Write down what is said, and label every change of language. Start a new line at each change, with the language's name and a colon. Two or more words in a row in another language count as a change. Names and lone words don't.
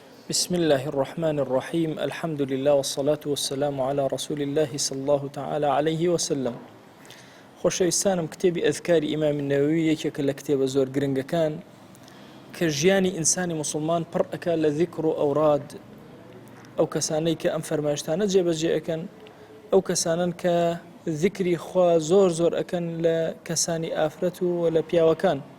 Arabic: بسم الله الرحمن الرحيم الحمد لله والصلاة والسلام على رسول الله صلى الله تعالى عليه وسلم.
Central Kurdish: خۆشەویستانم کتێبی ئەذکاری ئیمامی نەوەوی یەکێکە لە کتێبە زۆر گرنگەکان کە ژیانی ئینسانی موسڵمان پڕ ئەکا لە ذیکر و ئەوراد ئەو کەسانەی کە ئەم فەرمایشتانە جێبەجێ ئەکەن، ئەو کەسانن کە ذیکری خوا زۆر زۆر ئەکەن لە کەسانی ئافرەت و لە پیاوەکان.